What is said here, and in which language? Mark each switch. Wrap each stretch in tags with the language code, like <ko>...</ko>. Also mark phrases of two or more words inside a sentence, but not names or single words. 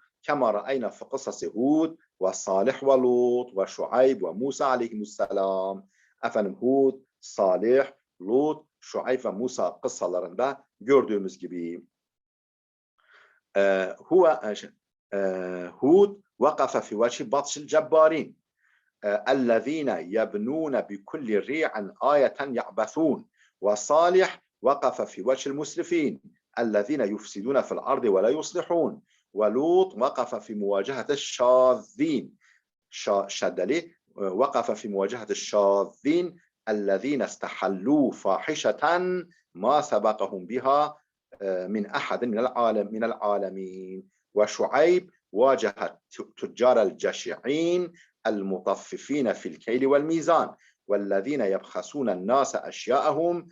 <ar>كما رأينا في قصص هود وصالح ولوط وشعيب وموسى عليه السلام.</ar> <tr>Efendim Hud, Salih, Lut, Şuayb ve Musa kıssalarında gördüğümüz gibi Hud</tr> <ar>وقف في وجه بطش الجبارين الذين يبنون بكل ريع آية يعبثون وصالح وقف في وجه المسرفين الذين يفسدون في الأرض ولا يصلحون ولوط وقف في مواجهة الشاذين شدلي وقف في مواجهة الشاذين الذين استحلوا فاحشة ما سبقهم بها من أحد من العالمين وشعيب واجه تجار الجشعين المطففين في الكيل والميزان والذين يبخسون الناس أشياءهم</ar>